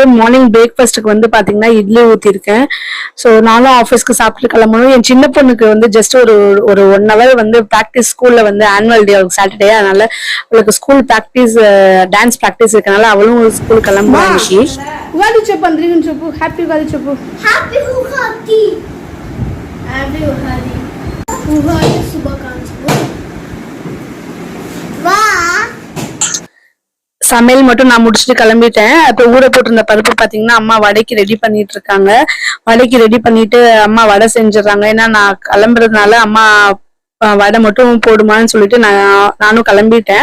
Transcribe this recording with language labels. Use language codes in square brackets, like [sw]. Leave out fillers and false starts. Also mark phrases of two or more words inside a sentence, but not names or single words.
[en] morning breakfast [ta] வந்து பாத்தீங்கன்னா இட்லி ஊத்திருக்கேன். ஸோ நானும் ஆஃபீஸ்க்கு சாப்பிட்டு கிளம்பணும். என் சின்ன பொண்ணுக்கு வந்து ஜஸ்ட் ஒரு 1 hour வந்து ப்ராக்டிஸ் ஸ்கூல்ல வந்து [en] annual day [ta] அவளுக்கு சாட்டர்டே. அதனால அவளுக்கு [en] school practice, dance practice [ta] இருக்கனால அவளும் ஸ்கூல் கிளம்புறாங்க. [te] உகாதி చెప్పండి చెప్పు. హ్యాపీ ఉగాది చెప్పు. హ్యాపీ ఉగాది. హ్యాపీ ఉగాది. ఉగాది శుభాకాంక్షలు. [ta] வா சமையல் மட்டும் நான் முடிச்சுட்டு கிளம்பிட்டேன். அப்ப ஊற போட்டிருந்த பருப்பு பாத்தீங்கன்னா அம்மா வடைக்கு ரெடி பண்ணிட்டு இருக்காங்க. வடைக்கு ரெடி பண்ணிட்டு அம்மா வடை செஞ்சிடறாங்க. ஏன்னா நான் கிளம்புறதுனால அம்மா வடை மட்டும் போடுமான்னு சொல்லிட்டு நானும் கிளம்பிட்டேன்.